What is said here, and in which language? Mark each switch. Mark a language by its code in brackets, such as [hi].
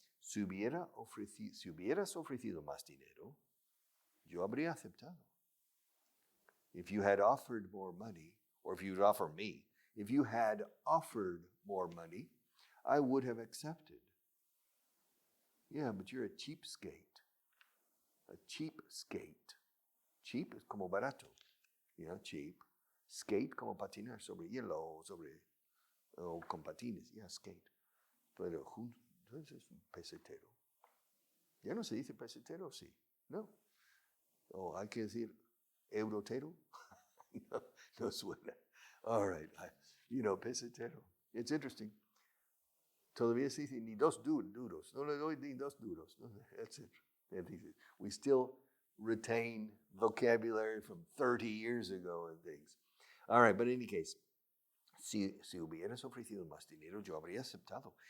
[es] Si hubieras ofrecido más dinero, yo habría aceptado. [en] If you had offered more money, or if you'd offer me, if you had offered more money, I would have accepted. Yeah, but you're a cheapskate. A cheapskate. Cheap [es] es como barato. [en] Yeah, cheap. [es] Skate como patinar sobre hielo, o con patines. Yeah, skate. Pero entonces es un pesetero. ¿Ya no se dice pesetero? Sí. No. O hay que decir eurotero. no suena. [en] All right. Pesetero. It's interesting. [es] Todavía se dice ni dos duros. No le doy ni dos duros. [en] That's it. We still retain vocabulary from 30 years ago and things. All right, but in any case, [es] si hubieras ofrecido más dinero, yo habría aceptado.